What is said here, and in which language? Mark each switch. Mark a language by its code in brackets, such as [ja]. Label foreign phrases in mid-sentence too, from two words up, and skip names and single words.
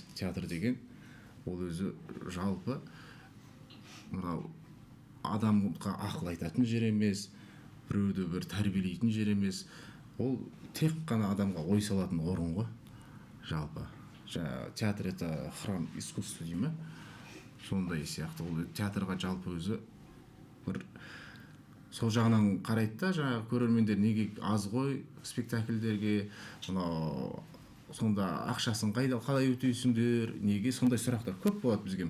[kk] Театр деген ол өзі жалпы мынау адамға ақыл айтатын жер емес, біреуді бір тәрбиелейтін жер емес. Ол тек қана адамға ой салатын орын ғой. Жалпы театр [ru] это храм искусства [kk] дей ме? Сондай сияқты. Ол театрға жалпы өзі бір сол жағынан қарайды да, көрермендер неге аз ғой спектакльдерге, мынау сонда ақшасын қалай өтейсіңдер, неге, сондай сұрақтар көп болады бізге.